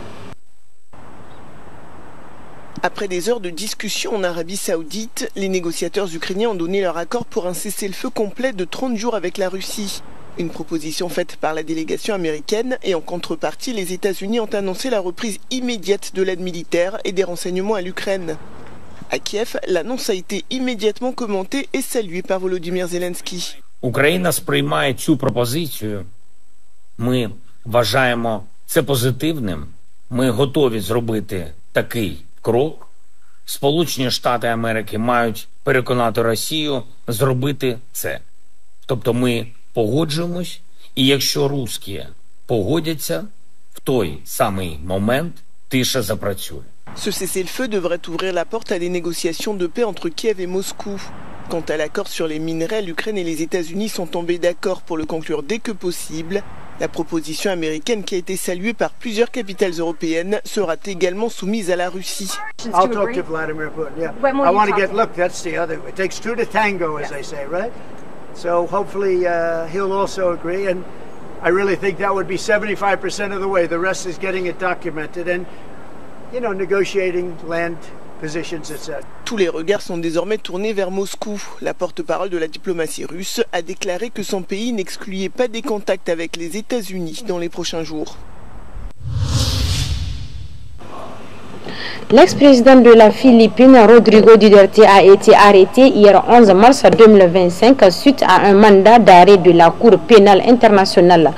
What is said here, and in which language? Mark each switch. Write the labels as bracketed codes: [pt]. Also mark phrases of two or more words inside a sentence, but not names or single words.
[fr] Après des heures de discussion en Arabie Saoudite, les négociateurs ukrainiens ont donné leur accord pour un cessez-le-feu complet de 30 jours avec la Russie. Une proposition faite par la délégation américaine et en contrepartie, les États-Unis ont annoncé la reprise immédiate de l'aide militaire et des renseignements à l'Ukraine. À Kiev, l'annonce a été immédiatement commentée et saluée par Volodymyr Zelensky. [uk] Україна сприймає цю пропозицію. Ми вважаємо це позитивним. Ми готові зробити такий крок. Сполучені Штати Америки мають переконати Росію зробити це. Тобто ми погоджуємось, і якщо русські погодяться, в той самий момент тиша запрацює. [fr] Ce cessez-le-feu devrait ouvrir la porte à des négociations de paix entre Kiev et Moscou. Quant à l'accord sur les minerais, l'Ukraine et les États-Unis sont tombés d'accord pour le conclure dès que possible. La proposition américaine, qui a été saluée par plusieurs capitales européennes, sera également soumise à la Russie. [en] I'll talk to Vladimir Putin. Yeah, I want to get. Look, that's the other. It takes two to tango, as they say, right? So hopefully he'll also agree, and I really think that would be 75% of the way. The rest is getting it documented and, you know, negotiating land positions, etc. [fr] Tous les regards sont désormais tournés vers Moscou. La porte-parole de la diplomatie russe a déclaré que son pays n'excluait pas des contacts avec les États-Unis dans les prochains jours. L'ex-président de la Philippine, Rodrigo Duterte, a été arrêté hier 11 mars 2025 suite à un mandat d'arrêt de la Cour pénale internationale.